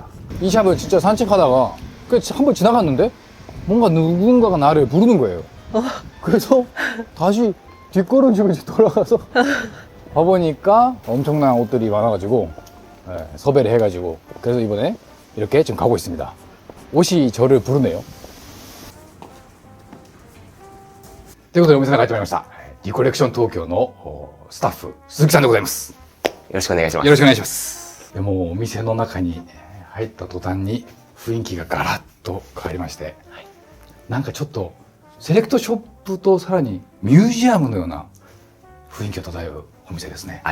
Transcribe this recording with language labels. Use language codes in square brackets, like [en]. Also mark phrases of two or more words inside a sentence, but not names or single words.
[ko] 이 샵은 진짜 산책하다가 한번 지나갔는데 뭔가 누군가가 나를 부르는 거예요. 그래서 다시 뒷걸음치고 이제 돌아가서 봐보니까 엄청난 옷들이 많아가지고 섭외를 해가지고 그래서 이번에 이렇게 지금 가고 있습니다. 옷이 저를 부르네요. [ja] ということでお店の中に入ってまいりました。リコレクション東京のスタッフ、鈴木さんでございます。よろしくお願いします。よろしくお願いします。でもうお店の中に入った途端に雰囲気がガラッと変わりまして、はい、なんかちょっとセレクトショップとさらにミュージアムのような雰囲気を漂うお店ですね。